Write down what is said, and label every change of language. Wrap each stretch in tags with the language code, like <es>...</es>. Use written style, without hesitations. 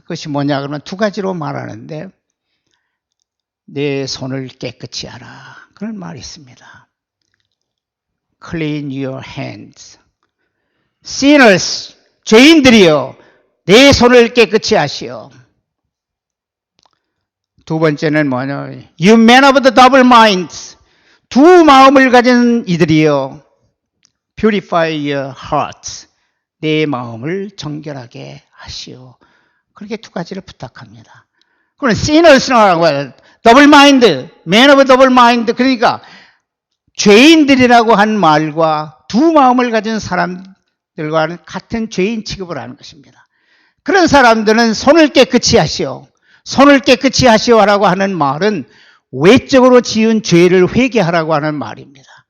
<ko>그것이 뭐냐 그러면 두 가지로 말하는데 내 손을 깨끗이 하라 그런 말이 있습니다.</ko> <en>Clean your hands.</en> <ko>Sinners, 죄인들이여 내 손을 깨끗이 하시오. 두 번째는 뭐냐?</ko> <en>You men of the double minds.</en> <ko>두 마음을 가진 이들이여</ko> <en>Purify your hearts.</en> <ko>내 마음을 정결하게 하시오. 그렇게 두 가지를 부탁합니다. 그럼 sinners라고 해요.</ko> <en>더블 마인드, man of double mind.</en> <ko>그러니까 죄인들이라고 한 말과 두 마음을 가진 사람들과는 같은 죄인 취급을 하는 것입니다. 그런 사람들은 손을 깨끗이 하시오. 손을 깨끗이 하시오라고 하는 말은 외적으로 지은 죄를 회개하라고 하는 말입니다.</ko>